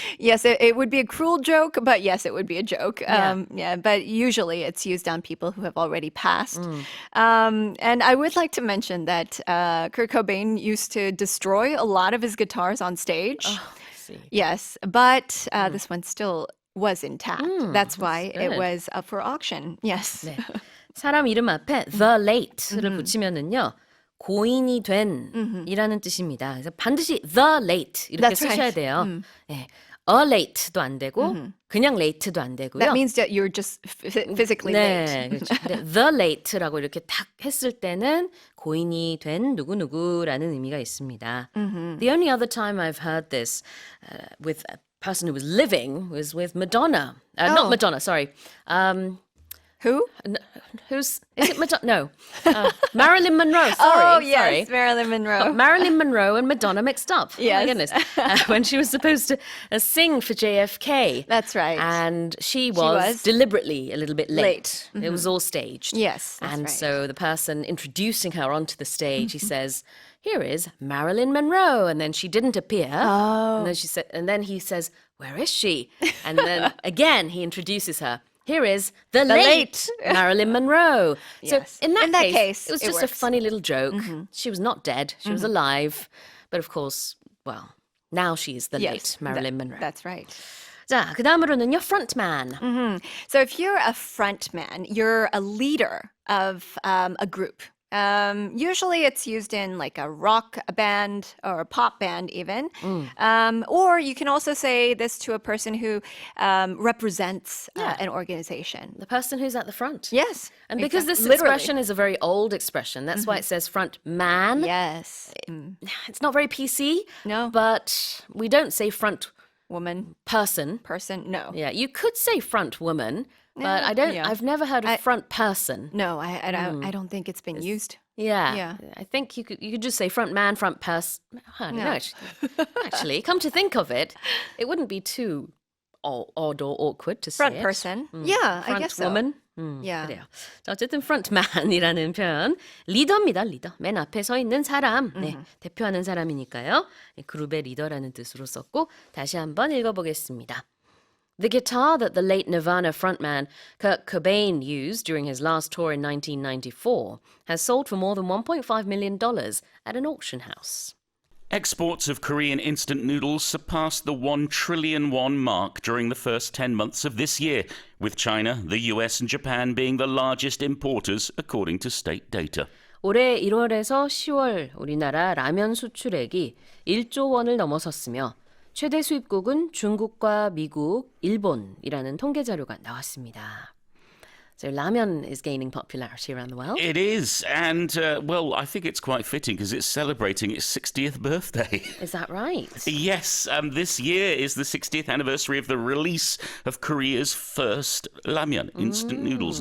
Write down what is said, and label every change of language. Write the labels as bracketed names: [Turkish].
[English] Yes, it would be a cruel joke, but yes, it would be a joke. Yeah, but usually it's used on people who have already passed. And I would like to mention that Kurt Cobain used to destroy a lot of his guitars on stage. Oh, I see. Yes, but this one still was intact. That's why good. it was up for auction. Yes. [Korean] 네. 사람 이름 앞에 the late를 붙이면은요. 고인이 된 이라는 뜻입니다. 그래서 반드시 the late 이렇게 [English] That's [Korean] 쓰셔야 [English] right. [Korean] 돼요. 네. a late도 안 되고 그냥 late도 안 되고요. [English] That means that you're just physically [Korean] 네, [English] late. [Korean] 그렇죠. 근데 the late라고 이렇게 탁 했을 때는 고인이 된 누구누구라는 의미가 있습니다. [English] The only other time I've heard this with a person who was living was with Madonna. Not Madonna, sorry. Who? Is it Madonna? No. Marilyn Monroe. Sorry. Oh, yes, sorry. Marilyn Monroe. Marilyn Monroe and Madonna mixed up. Yes. Oh, my goodness. When she was supposed to sing for JFK. That's right. And she was deliberately a little bit late. It was all staged. Yes, that's And right. so the person introducing her onto the stage, he says, "Here is Marilyn Monroe," and then she didn't appear. Oh. And then he says, "Where is she?" And then again he introduces her. Here is the late Marilyn Monroe. Yes. So in that case, it was it just a works. funny little joke. She was not dead. She was alive. But of course, well, now she is the late Marilyn Monroe. That's right. [Korean] 자, 그 다음으로는요, frontman. [English] So if you're a front man, you're a leader of a group. Usually it's used in like a rock band or a pop band even. Or you can also say this to a person who represents an organization. The person who's at the front. Yes. And because this Literally. expression is a very old expression, that's why it says front man. Yes. It's not very PC. No. But we don't say front Woman, person. person, no. Yeah, you could say front woman, but Yeah. I've never heard of front person. No, I don't think it's been used. Yeah. Yeah. I think you could just say front man, front person. I don't know. Actually, come to think of it, it wouldn't be too odd or awkward to say Front it. person. Yeah, I front guess so. woman. Yeah. [Korean] 그래요. 자, 어쨌든 frontman이라는 표현, 리더입니다. 리더. 맨 앞에 서 있는 사람. 네, 대표하는 사람이니까요. 네, 그룹의 리더라는 뜻으로 썼고 다시 한번 읽어보겠습니다. [English] The guitar that the late Nirvana frontman Kurt Cobain used during his last tour in 1994 has sold for more than $1.5 million at an auction house. Exports of Korean instant noodles surpassed the 1 trillion won mark during the first 10 months of this year, with China, the US and Japan being the largest importers, according to state data. [Korean] 올해 1월에서 10월 우리나라 라면 수출액이 1조 원을 넘어섰으며 최대 수입국은 중국과 미국, 일본이라는 통계 자료가 나왔습니다. [English] So ramen is gaining popularity around the world. It is, and, well, I think it's quite fitting because it's celebrating its 60th birthday. Is that right? Yes, this year is the 60th anniversary of the release of Korea's first ramyeon, instant noodles.